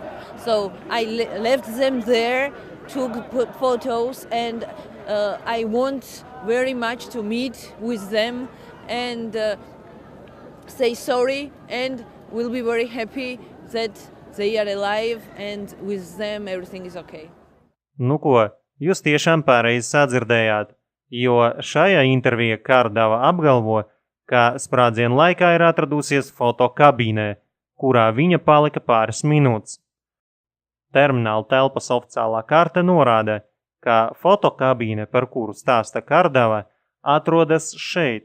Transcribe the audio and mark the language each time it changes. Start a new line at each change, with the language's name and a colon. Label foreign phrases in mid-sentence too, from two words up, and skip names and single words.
English: So I left them there, took photos, and I want very much to meet with them and say sorry, and we'll be very happy that they are alive and with them everything is okay.
Latvian: Nu ko, jūs tiešām pareizi sadzirdējāt, jo šajā intervijā Karadava apgalvo, ka sprādzienu laikā ir atradusies fotokabīnē, kurā viņa palika pāris minūtes. Termināla telpas oficiālā karte norāda, ka fotokabīne, par kuru stāsta Karadava, atrodas šeit.